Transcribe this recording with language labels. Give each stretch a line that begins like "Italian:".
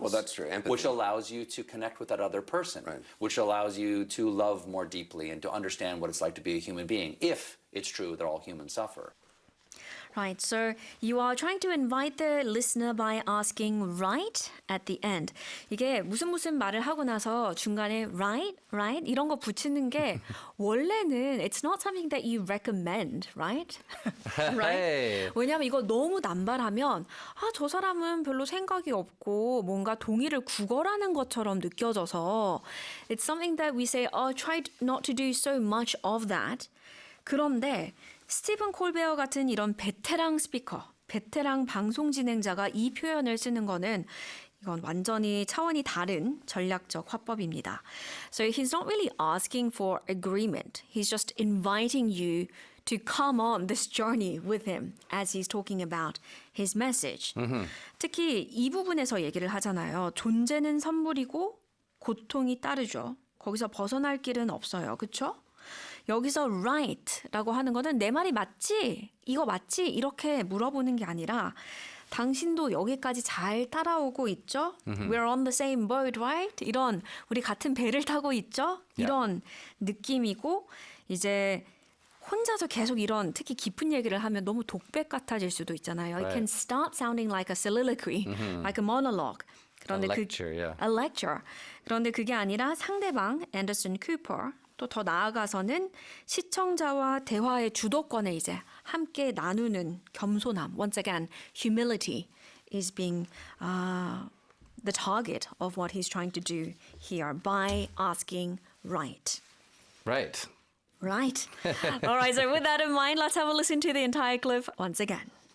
English: Well, that's true. Empathy. Which allows you to connect with that other person. Right. Which allows you to love more deeply and to understand what it's like to be a human being, if it's true that all humans suffer. Right, so you are trying to invite the listener by asking right at the end.
Korean: 이게 무슨 말을 하고 나서 중간에 right 이런 거 붙이는 게 원래는
English: it's not something that you recommend, right? Hey.
Korean: 왜냐하면 이거 너무 남발하면 저 사람은 별로 생각이 없고 뭔가 동의를 구걸하는 것처럼 느껴져서
English: it's something that we say, try not to do so much of that.
Korean: 그런데 스티븐 콜베어 같은 이런 베테랑 스피커, 베테랑 방송 진행자가 이 표현을 쓰는 거는 이건 완전히 차원이 다른 전략적 화법입니다.
English: So he's not really asking for agreement. He's just inviting you to come on this journey with him as he's talking about his message.
Korean: 특히 이 부분에서 얘기를 하잖아요. 존재는 선물이고 고통이 따르죠. 거기서 벗어날 길은 없어요. 그렇죠? 여기서 right라고 하는 거는 내 말이 맞지? 이거 맞지? 이렇게 물어보는 게 아니라 당신도 여기까지 잘 따라오고 있죠?
English: We're on the same boat, right?
Korean: 이런 우리 같은 배를 타고 있죠? 이런 느낌이고 이제 혼자서 계속 이런 특히 깊은 얘기를 하면 너무 독백 같아질 수도 있잖아요.
English: It can start sounding like a soliloquy, like a monologue.
Korean: 그런데
English: A lecture, yeah. A lecture.
Korean: 그런데 그게 아니라 상대방 앤더슨 쿠퍼 또 더 나아가서는 시청자와 대화의 주도권을 이제 함께 나누는 겸손함.
English: Once again, humility is being the target of what he's trying to do here by asking right. Right. Right. All right, so with that in mind, let's have a listen to the entire clip once again.